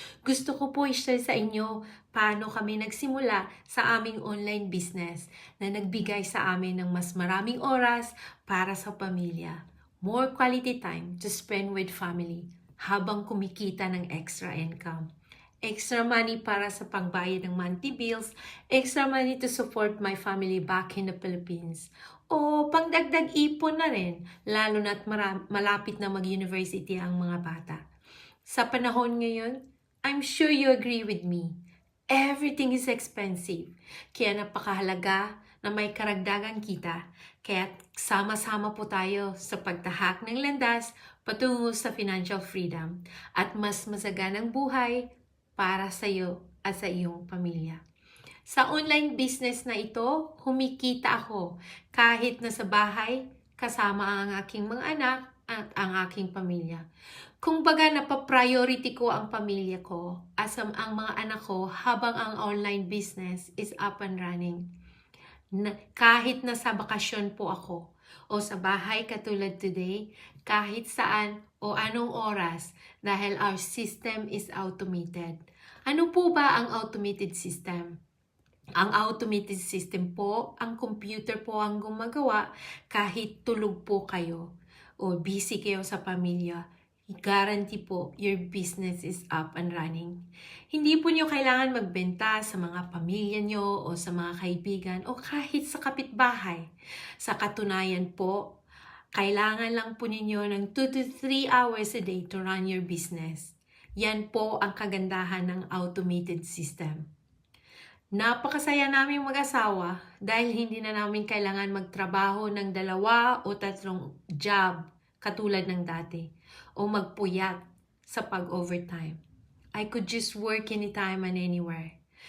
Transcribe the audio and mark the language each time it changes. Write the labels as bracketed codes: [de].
[tl] Gusto ko po i-share sa inyo paano kami nagsimula sa aming online business na nagbigay sa amin ng mas maraming oras para sa pamilya. [en] More quality time to spend with family [tl] habang kumikita ng [en] extra income. Extra money [tl] para sa pangbayad ng [en] monthly bills, extra money to support my family back in the Philippines. [tl] O pangdagdag ipon na rin, lalo na't malapit na mag-university ang mga bata. Sa panahon ngayon, [en] I'm sure you agree with me. Everything is expensive. [tl] Kaya napakahalaga na may karagdagang kita. Kaya sama-sama po tayo sa pagtahak ng landas patungo sa financial freedom at mas masaganang buhay para sa iyo at sa iyong pamilya. Sa online business na ito, humikita ako kahit nasa bahay kasama ang aking mga anak at ang aking pamilya. Kung baga napapriority ko ang pamilya ko as ang mga anak ko habang ang online business [en] is up and running. [tl] Kahit nasa bakasyon po ako o sa bahay katulad today, kahit saan o anong oras dahil [en] our system is automated. [tl] Ano po ba ang automated system? Ang automated system po, ang computer po ang gumagawa kahit tulog po kayo o busy kayo sa pamilya. [en] Guarantee po, your business is up and running. [tl] Hindi po niyo kailangan magbenta sa mga pamilya niyo o sa mga kaibigan o kahit sa kapitbahay. Sa katunayan po, kailangan lang po ninyo ng 2 to 3 hours a day [en] to run your business. [tl] Yan po ang kagandahan ng automated system. Napakasaya namin mag-asawa dahil hindi na namin kailangan magtrabaho ng 2 o 3 job katulad ng dati o magpuyat sa pag-overtime. [en] I could just work anytime and anywhere.